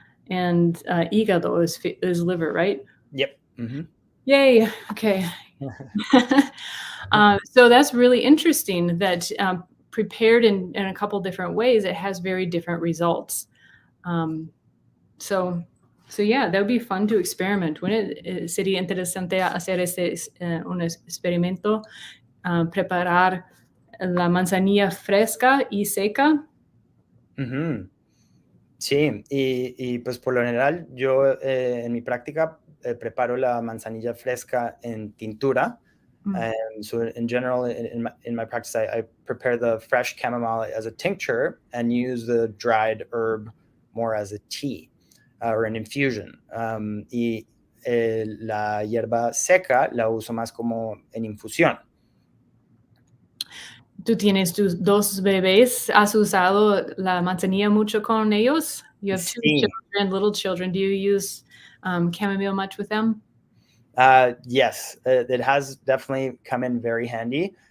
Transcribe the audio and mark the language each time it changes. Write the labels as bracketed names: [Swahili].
[English] And hígado is liver, right? Yep. Mm-hmm. Yay. Okay. So that's really interesting that prepared in a couple different ways, it has very different results. So yeah, that would be fun to experiment. [Spanish] Sería interesante hacer un experimento, preparar la manzanilla fresca y seca. Sí, y pues por lo general yo en mi práctica preparo la manzanilla fresca en tintura. [English] So in general, in my practice, I prepare the fresh chamomile as a tincture and use the dried herb more as a tea or an infusion. [Spanish] Y la hierba seca la uso más como en infusión. ¿Tú tienes tus 2 bebés? ¿Has usado la manzanilla mucho con ellos? [English] You have 2 [Spanish] Sí. [English] children, little children. Do you use chamomile much with them? Yes, it has definitely come in very handy.